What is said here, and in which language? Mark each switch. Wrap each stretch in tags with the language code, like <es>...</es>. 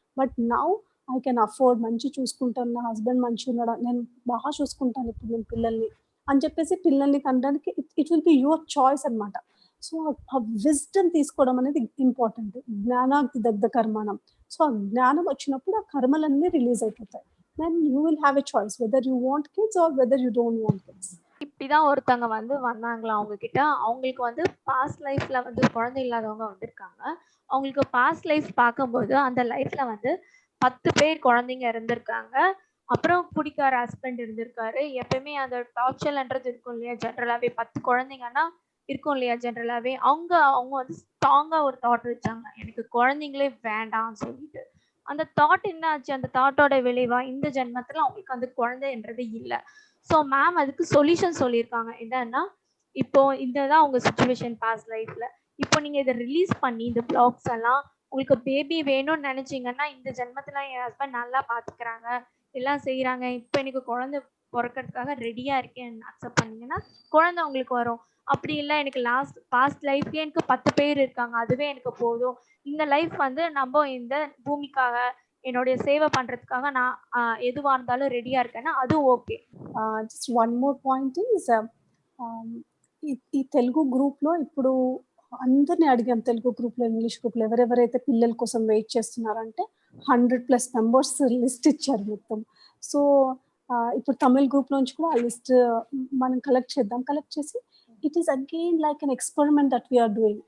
<en>but now I can afford,</en> <te>మంచి చూసుకుంటాను, నా హస్బెండ్ మంచిగా ఉన్నాడు, నేను బాగా చూసుకుంటాను ఇప్పుడు నేను పిల్లల్ని అని చెప్పేసి పిల్లల్ని కనడానికి</te> <en>it will be your choice</en> <te>అనమాట. సో ఆ విజ్డమ్ తీసుకోవడం అనేది ఇంపార్టెంట్.</te> <sa>జ్ఞానాగ్ని దగ్ధ కర్మాణం.</sa> <te>సో ఆ జ్ఞానం వచ్చినప్పుడు ఆ కర్మలన్నీ రిలీజ్ అయిపోతాయి.</te> <en>then you will have a choice whether you want kids or whether you don't want kids.</en> <ta>இப்படிதான் ஒருத்தவங்க வந்து வந்தாங்களா அவங்க கிட்ட, அவங்களுக்கு வந்து பாஸ்ட் லைஃப்ல வந்து குழந்தை இல்லாதவங்க வந்திருக்காங்க. அவங்களுக்கு பாஸ்ட் லைஃப் பார்க்கும்போது அந்த லைஃப்ல வந்து 10 பேர் குழந்தைங்க இருந்திருக்காங்க, அப்புறம் குடிக்கார ஹஸ்பண்ட் இருந்திருக்காரு. எப்பயுமே அந்த டார்ச்சர்ன்றது இருக்கும் இல்லையா, ஜென்ரலாவே 10 குழந்தைங்கன்னா இருக்கும் இல்லையா ஜென்ரலாவே. அவங்க வந்து ஸ்ட்ராங்கா ஒரு தாட் வச்சாங்க, எனக்கு குழந்தைங்களே வேண்டாம்னு சொல்லிட்டு. அந்த தாட் என்ன ஆச்சு, அந்த தாட்டோட விளைவா இந்த ஜென்மத்துல அவங்களுக்கு அந்த குழந்தைன்றது இல்லை. ஸோ மேம் அதுக்கு சொல்யூஷன் சொல்லியிருக்காங்க. என்னன்னா, இப்போ இதுதான் உங்க சுச்சுவேஷன் பாஸ்ட் லைஃப்ல, இப்போ நீங்க இதை ரிலீஸ் பண்ணி இந்த பிளாக்ஸ் எல்லாம், உங்களுக்கு பேபி வேணும்னு நினைச்சீங்கன்னா இந்த ஜென்மத்துல என் ஹஸ்பண்ட் நல்லா பாத்துக்கிறாங்க, எல்லாம் செய்யறாங்க, இப்போ எனக்கு குழந்தை பிறக்கிறதுக்காக ரெடியா இருக்கேன் அக்செப்ட் பண்ணீங்கன்னா குழந்தை உங்களுக்கு வரும். அப்படி இல்லை எனக்கு பாஸ்ட் லைஃப்ல எனக்கு 10 பேர் இருக்காங்க, அதுவே எனக்கு போதும், இந்த லைஃப் வந்து நம்ம இந்த பூமிக்காக என்னுடைய சேவை பண்றதுக்காக நான் எதுவா இருந்தாலும் ரெடியா இருக்கேன்னா அது okay.</ta> <en>just one more point is</en> <te>ఈ తెలుగు గ్రూప్లో ఇప్పుడు అందరినీ అడిగాం, తెలుగు గ్రూప్లో ఇంగ్లీష్ గ్రూప్లో ఎవరెవరైతే పిల్లల కోసం వెయిట్ చేస్తున్నారంటే 100+ మెంబర్స్ లిస్ట్ ఇచ్చారు మొత్తం. సో ఇప్పుడు తమిళ్ గ్రూప్ నుంచి కూడా ఆ లిస్ట్ మనం కలెక్ట్ చేద్దాం, కలెక్ట్ చేసి</te> <en>It is again like an experiment that we are doing.</en>